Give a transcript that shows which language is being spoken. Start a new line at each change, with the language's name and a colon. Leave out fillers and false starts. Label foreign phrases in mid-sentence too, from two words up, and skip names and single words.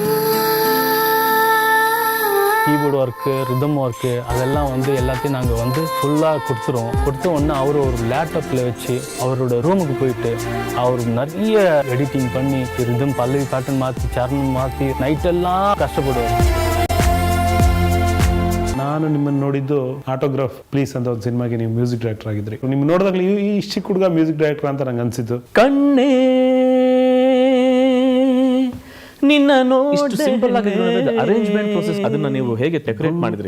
English: keyboard work, rhythm work
Tamil: அதெல்லாம் வந்து எல்லாத்தையும் நாங்கள் வந்து ஃபுல்லாக கொடுத்துருவோம். கொடுத்த உடனே அவர் ஒரு லேப்டாப்பில் வச்சு அவரோட ரூமுக்கு போயிட்டு அவர் நிறைய எடிட்டிங் பண்ணி ரிதம் பல்லவி பேட்டர்ன் மாற்றி சரணம் மாற்றி நைட்டெல்லாம் ಕಷ್ಟಪಡುವರು.
Kannada: ನಾನು ನಿಮ್ಮನ್ನು ನೋಡಿದ್ದು ಆಟೋಗ್ರಾಫ್ ಪ್ಲೀಸ್ ಅಂತ ಒಂದು ಸಿನಿಮಾಗೆ ನೀವು
English: music director
Kannada: ಆಗಿದ್ರಿ. ನಿಮ್ಮ ನೋಡಿದಾಗಲೇ ಈ ಚಿಕ್ಕ ಹುಡುಗ
English: music director
Kannada: ಅಂತ ನಂಗೆ ಅನ್ಸಿತ್ತು. ಕಣ್ಣೇ ನಿನ್ನ ಇಷ್ಟು ಸಿಂಪಲ್ ಆಗಿ
English: arrangement process
Kannada: ಅದನ್ನ ನೀವು ಹೇಗೆ ಡೆಕೋರೇಟ್ ಮಾಡಿದ್ರಿ?